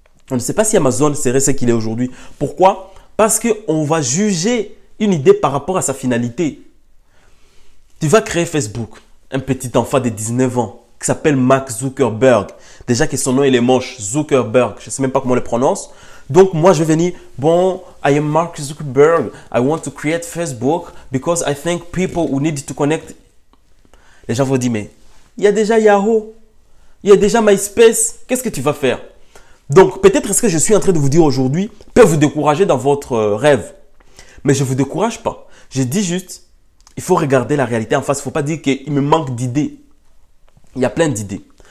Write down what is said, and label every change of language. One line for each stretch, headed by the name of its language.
French: On ne sait pas si Amazon serait ce qu'il est aujourd'hui. Pourquoi? Parce qu'on va juger une idée par rapport à sa finalité. Tu vas créer Facebook, un petit enfant de 19 ans qui s'appelle Mark Zuckerberg. Déjà que son nom il est moche, Zuckerberg, je ne sais même pas comment on le prononce. Donc moi je vais venir, bon,
English: I am Mark Zuckerberg, I want to create Facebook because I think people who need to connect.
French: Les gens vont dire, mais il y a déjà Yahoo, il y a déjà MySpace, qu'est-ce que tu vas faire? Donc peut-être ce que je suis en train de vous dire aujourd'hui peut vous décourager dans votre rêve. Mais je ne vous décourage pas. Je dis juste, il faut regarder la réalité en face. Il ne faut pas dire qu'il me manque d'idées. Il y a plein d'idées.